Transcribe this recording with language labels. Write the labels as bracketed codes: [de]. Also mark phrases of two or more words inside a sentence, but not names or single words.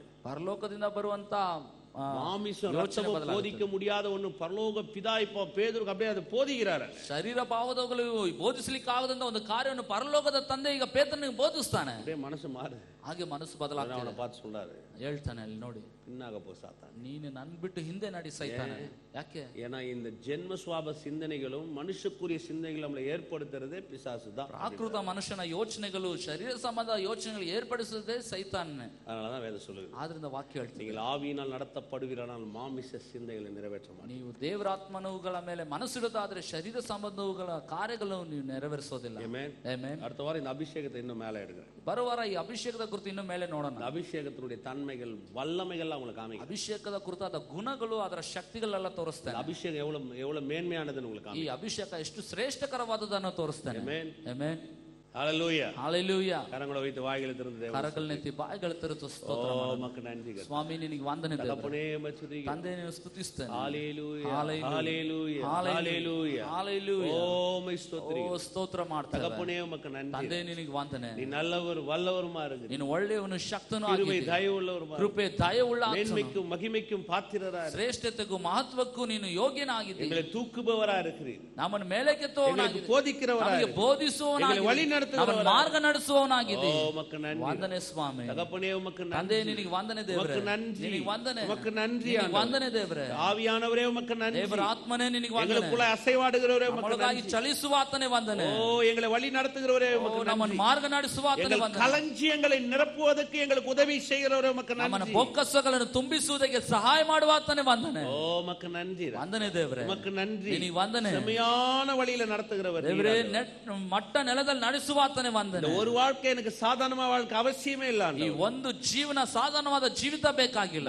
[kn] ಪರಲೋಕದಿಂದ ಬರುವಂತ [ta] மாமிசம் ரத்தமும் போதிக்க முடியாத ஒண்ணு பரலோக பிதா இப்ப பேதுருக்கு அப்படியே அது போதிக்கிறாரு. [kn] ಶರೀರ ಭಾವದಗಳು ಬೋಧಿಸಲಿಕ್ಕೆ ಆಗದಂತ ಒಂದು ಕಾರ್ಯವನ್ನು ಪರಲೋಕದ ತಂದೆ ಈಗ ಪೇತ್ರನಿಗೆ ಬೋಧಿಸ್ತಾನೆ. [ta] அப்படியே மனசு மாறுது. [kn] ಹಾಗೆ ಮನಸ್ಸು ಬದಲಾಗ್ತದೆ. [ta] அவனை பார்த்து சொல்றாரு, [kn] ಹೇಳ್ತಾನೆ, ಅಲ್ಲಿ ನೋಡಿ, [ta] பின்னாக போ சாத்தான், [kn] ನೀನು ನನ್ ಬಿಟ್ಟು ಹಿಂದೆ ನಡಿ ಸೈತಾನ. ಯಾಕೆ? [ta] ஏன்னா இந்த ஜென்ம சுவாப சிந்தனைகளும் மனுஷக்குரிய சிந்தனைகள் நம்மளை ஏற்படுத்துறதே பிசாசு தான். [kn] ಪ್ರಾಕೃತ ಮನುಷ್ಯನ ಯೋಚನೆಗಳು, ಶರೀರ ಸಂಬಂಧ ಯೋಚನೆಗಳು ಏರ್ಪಡಿಸುವುದೇ ಸೈತಾನ್ನೇ. [ta] அதனாலதான் வேதம் சொல்லுது, [kn] ಆದ್ರಿಂದ ವಾಕ್ಯ ಹೇಳ್ತೀನಿ, [ta] நீங்கள் ஆவியினால் நடத்தப்படுகிறானால் மாமிச சிந்தைகளை நிறைவேற்ற மாட்டீங்க. [kn] ನೀವು ದೇವರಾತ್ಮನುಗಳ ಮೇಲೆ ಮನಸ್ಸಿಡುತ್ತಾದ್ರೆ ಶರೀರ ಸಂಬಂಧಗಳ ಕಾರ್ಯಗಳು ನೀವು ನೆರವೇರಿಸೋದಿಲ್ಲ. [ta] ஆமென். [kn] ಆಮೆನ್. [ta] அடுத்த வாரம் இந்த அபிஷேகத்தை இன்னும் மேலே எடுக்கிறேன். [kn] ಬರುವ ವಾರ ಈ ಅಭಿಷೇಕದ ಕುರಿತು ಇನ್ನು ಮೇಲೆ ನೋಡೋಣ. [ta] இந்த அபிஷேகத்தினுடைய தன்மைகள் வல்லமைகள் உங்களுக்கு காமிக்கும். [kn] ಅಭಿಷೇಕದ ಕುರಿತಾದ ಗುಣಗಳು ಅದರ ಶಕ್ತಿಗಳೆಲ್ಲ ತೋರಿಸ್ತಾನೆ. [ta] அபிஷேகம் எவ்வளவு மேன்மையானதுன்னு உங்களுக்கு [kn] ಈ [ta] காமிக்கும். [kn] ಅಭಿಷೇಕ ಎಷ್ಟು ಶ್ರೇಷ್ಠಕರವಾದದನ್ನು ತೋರಿಸ್ತಾನೆ. Amen. ಆಮೆನ್. [ta] ஹalleluya. ஹalleluya. கரங்களை வைத்து வாய்களை திறந்து தேவனை [kn] ಕರಗಳನ್ನೆತ್ತಿ ಬಾಯಿಗಳ ತೆರೆದು ಸ್ತೋತ್ರ ಮಾಡೋಣ. [ta] உமக்கு நன்றி. [kn] ಸ್ವಾಮಿ ನಿನಗೆ ವಂದನೆ ದೇವರೇ. [ta] தகப்பனே உம்மை துதிக்கிறேன். [kn] ತಂದೆ ನಿನ್ನ ಸ್ತುತಿಸ್ತೇನೆ. [ta] ஹalleluya. [kn] Hallelujah. [ta] ஹalleluya. [kn] Hallelujah. [ta] ஹalleluya. உம்மை ஸ்தோத்திரிக்கிறேன். [kn] ಓ ಸ್ತೋತ್ರ ಮಾಡ್ತೇವೆ. [ta] தகப்பனே உமக்கு நன்றி. [kn] ತಂದೆ ನಿನಗೆ ವಂದನೆ. [ta] நீ நல்லவர் வல்லவருமா இருக்கிறீர். [kn] ನೀನು ಒಳ್ಳೆಯವನು ಶಕ್ತನೂ [ta] கிருபை [kn] ಆಗಿದ್ದೀಯ. [ta] தயவுள்ளவருமா. [kn] ಕೃಪೆ ದಯವುಳ್ಳ ಆತನು. [ta] மேன்மைக்கும் மகிமைக்கும் பாத்திரரா. [kn] ಶ್ರೇಷ್ಠತೆಗೂ ಮಹತ್ವಕ್ಕೂ ನೀನು ಯೋಗ್ಯನಾಗಿದ್ದೀಯ. [ta] எங்களை தூக்குபவரா இருக்கிறீர். [kn] ನಮ್ಮನ್ನು ಮೇಲಕ್ಕೆತ್ತುವವನಾಗಿದ್ದೀಯ. [ta] எங்களுக்கு போதிக்கிறவரா. [kn] ನಮಗೆ ಬೋಧಿಸುವವನಾಗಿದ್ದೀಯ. [ta] எங்களை வழி நடத்துகிறவரா. [kn] ನಮ್ಮನ್ನು ಮಾರ್ಗ ನಡೆಸುವವನಾಗಿದ್ದೀಯ. [ta] உமக்கு நன்றி. [kn] ವಂದನೆ ಸ್ವಾಮಿ. [ta] தகப்பனே உமக்கு நன்றி. [kn] ತಂದೆ ನಿನಗೆ ವಂದನೆ ದೇವರೇ. [ta] உமக்கு நன்றி. [kn] ನಿನಗೆ ವಂದನೆ. [ta] உமக்கு நன்றி. [kn] ನಿನಗೆ ವಂದನೆ ದೇವರೇ. [ta] ஆவியானவரே உமக்கு நன்றி. [kn] ದೇವರ ಆತ್ಮನೇ ನಿನಗೆ ವಂದನೆ. [ta] எங்களுக்குள்ள ಅಸைವಾಡುகிறவரே உமக்கு [kn] ನಮ್ಮೊಳಗಾಗಿ [ta] நன்றி. [kn] ಚಲಿಸುವ ಆತನೇ ವಂದನೆ. [ta] ஓ எங்களை வழி நடத்துகிறவரே உமக்கு நன்றி. [kn] ನಮ್ಮನ್ನು ಮಾರ್ಗ ನಡೆಸುವ ಆತನೇ [ta] எங்கள் [kn] ವಂದನೆ. [ta] களஞ்சியங்களை நிரப்புவதற்கு எங்களுக்கு உதவி செய்கிறவரே உமக்கு [kn] ನಮ್ಮನ್ನು [ta] நன்றி. [kn] ಬೊಕ್ಕಸಗಳನ್ನು ತುಂಬಿಸುವುದಕ್ಕೆ ಸಹಾಯ ಮಾಡುವ ಆತನೇ ವಂದನೆ. [ta] ஓ உமக்கு நன்றி. [kn] ವಂದನೆ ದೇವರೇ. [ta] உமக்கு நன்றி. [kn] ನಿನಗೆ ವಂದನೆ. [ta] செம்மையான வழியில நடத்துகிறவர் [kn] ದೇವರೇ. [ta] நீர். [kn] ಮಟ್ಟ ನೆಲದಲ್ಲಿ ನಡೆಸುವ ಆತನೇ ವಂದನೆ. [ta] இந்த ஒரு வாழ்க்கை எனக்கு சாதாரண வாழ்க்கை அவசியமே இல்ல. [kn] ಈ ಒಂದು ಜೀವನ ಸಾಧಾರಣವಾದ ಜೀವಿತ ಬೇಕಾಗಿಲ್ಲ.